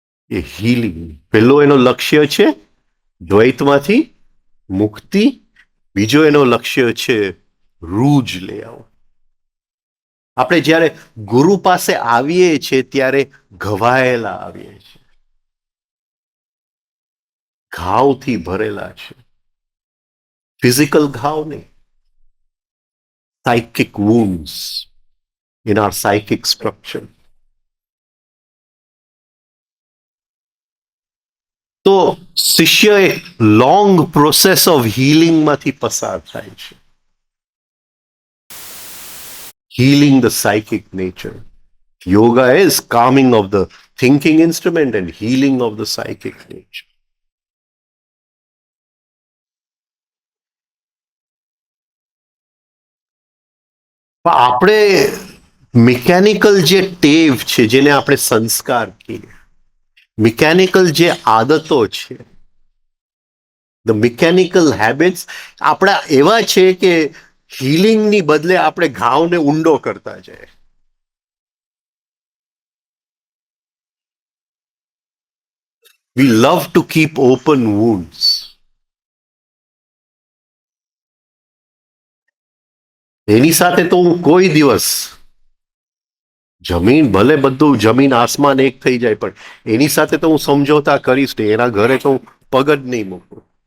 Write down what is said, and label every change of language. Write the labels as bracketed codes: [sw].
[gu] એ healing પહેલો એનો લક્ષ્ય છે દ્વૈતમાંથી મુક્તિ. બીજો એનો લક્ષ્ય છે રૂજ લઈ આવો. આપણે જ્યારે ગુરુ પાસે આવીએ છીએ ત્યારે ઘવાયેલા આવીએ છીએ, ઘાવથી ભરેલા છે. ફિઝિકલ ઘાવ નહીં, [en] psychic wounds in our psychic structure. [gu] તો શિષ્ય એક [en] long process of [gu] હીલિંગમાંથી પસાર થાય છે. [en] Healing the psychic nature. Yoga is calming of the thinking instrument and healing of the psychic nature. [gu] આપણે મિકેનિકલ જે ટેવ છે, જેને આપણે સંસ્કાર કહીએ, મિકેનિકલ જે આદતો છે, [en] the mechanical habits [gu] આપણા એવા છે કે હીલિંગની બદલે આપણે ઘાવને ઊંડો કરતા જાય. [en] We love to keep open wounds. [gu] એની સાથે તો હું કોઈ દિવસ, જમીન ભલે બધું જમીન આસમાન એક થઈ જાય, પણ એની સાથે તો હું સમજોતા કરીશ ને, એના ઘરે તો હું પગ જ નહીં મૂકું.